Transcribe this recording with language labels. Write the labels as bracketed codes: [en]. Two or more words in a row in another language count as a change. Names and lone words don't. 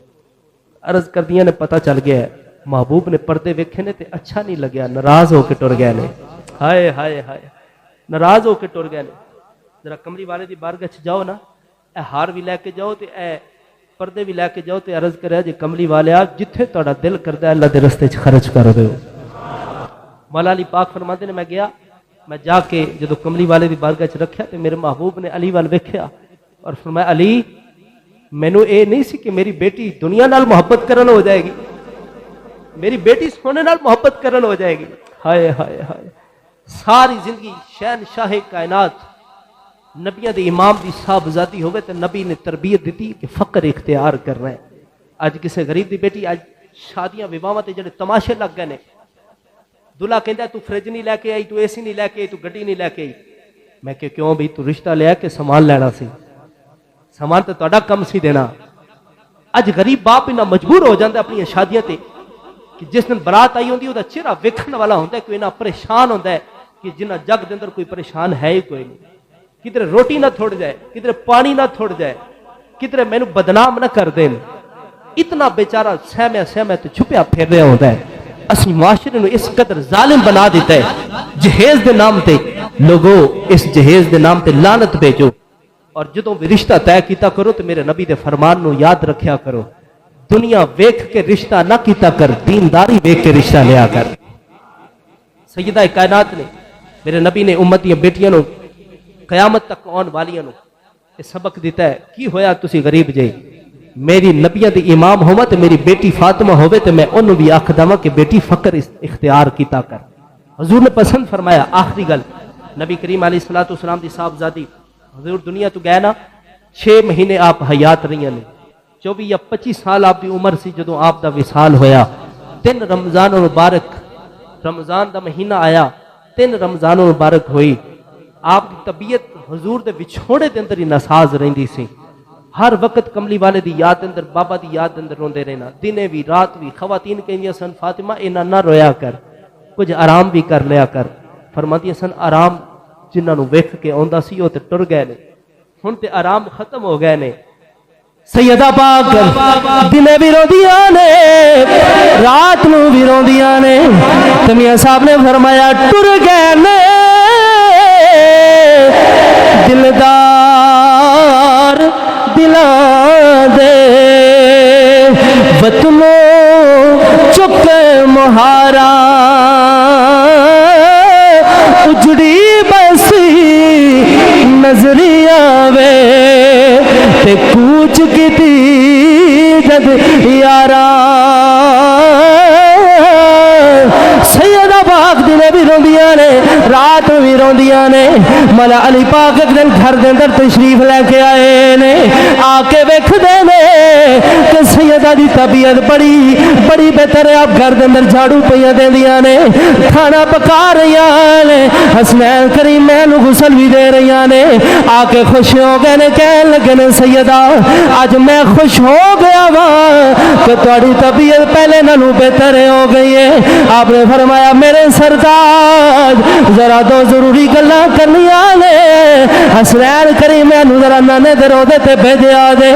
[pa] عرض کر دیا نے پتہ چل گیا ہے محبوب نے پردے ویکھے نے تے اچھا نہیں لگیا, ناراض ہو کے ٹر گئے نے. ہائے ہائے ہائے, ناراض ہو کے ٹر گئے نے. ذرا کملی والے دی بارگاہ چ جاؤ نا, اے ہار بھی لے کے جاؤ تے اے پردے بھی لے کے جاؤ تے عرض کرے جی کملی والے آپ جتھے تہاڈا دل کردا ہے اللہ دے رستے چ خرچ کر دیو. مولا علی پاک فرماتے نے میں گیا, میں جا کے جدو کملی والے دی بارگاہ چ رکھیا تے میرے محبوب نے علی وال ویکھیا اور فرمایا علی مینوں اے نہیں سی کہ میری بیٹی دنیا نال محبت کرن ہو جائے گی, میری بیٹی سونے نال محبت کرن ہو جائے گی. ہائے ہائے ہائے, ساری زندگی شہنشاہ کائنات نبیاں دے امام دی صاحبزادی ہوئے تے نبی نے تربیت دیتی کہ فقر اختیار کرنا ہے. اج کسے غریب دی بیٹی اج شادیاں وواہاں تے جڑے تماشے لگ گئے نے, دلہا کہندا تو فریج نہیں لے کے آئی, تو اے سی نہیں لے کے آئی, تو گڈی نہیں لے کے آئی. میں کہ کیوں بھی تو رشتہ لیا کہ سامان لینا سی, سامان تو تہاڈا کم سی دینا. اج غریب باپ انہاں مجبور ہو جاندا اپنی شادیاں تے کہ جس دن برات آئی ہوندی دا چہرہ ویکھن والا ہوندا ہے, کوئی نہ پریشان ہوندا ہے کہ جنہ جگ دے اندر کوئی پریشان ہے ہی کوئی نہیں. کدھر روٹی نہ تھوڑ جائے, کدھر پانی نہ تھوڑ جائے, کدھر مینوں بدنام نہ کر دین. اتنا بیچارہ سہمیا تے چھپیا پھر رہا ہوندا ہے. اسی معاشرے نو اس قدر ظالم بنا دیتا ہے جہیز دے نام تے. لوگو اس جہیز دے نام تے لعنت بھیجو, اور جدوں بھی رشتہ طے کیتا کرو تو میرے نبی دے فرمان نو یاد رکھیا کرو, دنیا ویکھ کے رشتہ نہ کیتا کر, دینداری ویکھ کے رشتہ لیا کر. سیدہ کائنات نے میرے نبی نے امت دی بیٹیاں نو قیامت تک آن والیاں نو یہ سبق دیتا ہے. کی ہویا تسی غریب جے, میری نبیاں دی امام ہوواں تے میری بیٹی فاطمہ ہوے تے میں انہوں بھی آکھدا واں کہ بیٹی فقر اختیار کیتا کر. حضور نے پسند فرمایا. آخری گل, نبی کریم [ar] علیہ الصلوۃ والسلام [pa] دی صاحبزادی حضور دنیا تو گئے نا, 6 مہینے آپ حیات رہی نے, 24 یا 25 سال آپ دی عمر سی جدوں آپ دا وصال ہویا. 3 رمضان مبارک, رمضان دا مہینہ آیا, 3 رمضان مبارک ہوئی. آپ دی طبیعت حضور دے وچھوڑے دے اندر ہی ناساز رہندی سی. ہر وقت کملی والے دی یاد اندر, بابا دی یاد اندر روندے رہنا, دنے بھی رات بھی. خواتین کہندیاں سن فاطمہ انہاں نہ رویا کر, کچھ آرام بھی کر لیا کر. فرماندیاں سن آرام جنہاں نو ویکھ کے آوندا سی او تے ٹر گئے نے, ہن تے آرام ختم ہو گئے نے. سیدہ پاک دنے بھی روندیاں نے, رات نو بھی روندیاں نے. تے میاں صاحب نے فرمایا ٹر گئے نے دلدار دلاں دے, وطنوں چک مہارا اجڑی بسی نظری آوے تے کوچ کیتی جد یارا. سیدہ پاک دنے بھی روندیاں نے, رات بھی روندیاں نے. مولا علی پاک ایک دن گھر دے اندر تشریف لے کے آئے نے, آ کے ویکھدے نے کہ سیدہ دی طبیعت بڑی بہتر ہے. آپ گھر دے اندر جھاڑو پئیاں دیندیاں نے, کھانا پکا رہیاں نے, حسنین کریمین نو غسل بھی دے رہیاں نے. آ کے خوش ہو گئے نے, کہن لگے نے سیدہ اج میں خوش ہو گیا وا کہ تہاڈی طبیعت پہلے نالوں بہتر ہو گئی ہے. آپ نے فرمایا میرے سرتاج ذرا دو ضروری گلاں کرنیاں نے, حسنین کریمین نو ذرا نانے دے روضے تے بھیجیا دے.